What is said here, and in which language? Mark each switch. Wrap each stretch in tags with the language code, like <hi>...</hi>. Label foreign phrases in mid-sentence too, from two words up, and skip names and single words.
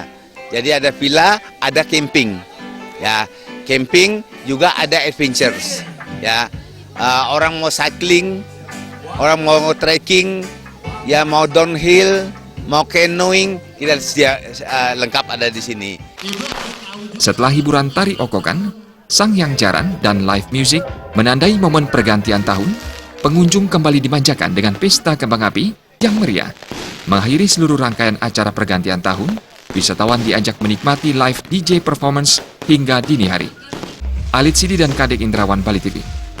<id>Jadi ada villa, ada camping. Ya, camping juga ada adventures. Ya, orang mau cycling, orang mau trekking, ya mau downhill, mau canoeing, kita lengkap ada di sini. Setelah hiburan tari okokan, Sangyang Jaran, dan</id> <en>live music</en> <id>menandai momen pergantian tahun, pengunjung kembali dimanjakan dengan pesta kembang api yang meriah. Mengakhiri seluruh rangkaian acara pergantian tahun, wisatawan diajak menikmati</id> <en>live DJ performance</en> <id>hingga dini hari. Alit Sidi dan Kadek Indrawan, Bali TV.</id>